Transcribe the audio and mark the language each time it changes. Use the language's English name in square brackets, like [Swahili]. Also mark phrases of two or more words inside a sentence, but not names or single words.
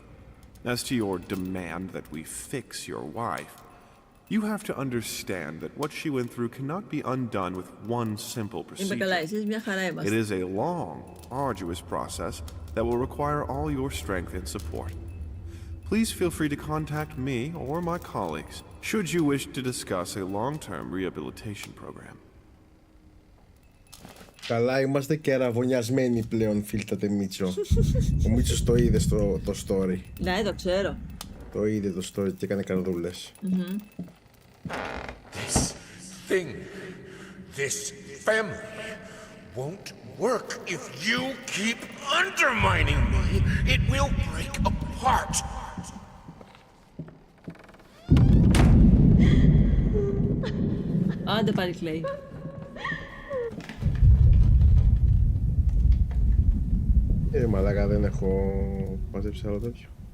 [English] As to your demand that we fix your wife, you have to understand that what she went through cannot be undone with one simple procedure. It is a long, arduous process that will require all your strength and support. Please feel free to contact me or my colleagues should you wish to discuss a long-term rehabilitation program. [Greek] Καλά, είμαστε και αραβωνιασμένοι πλέον, φίλτατε Μίτσο. Ο Μίτσος το είδε το story. Ναι, το ξέρω. Το είδε το story και έκανε καρδούλες. [English] This thing, this family won't work if you keep undermining me. It will break apart. [Greek] Άντε πάλι κλαίει. Μαλάκα, δεν έχω μαζέψει άλλο τέτοιο.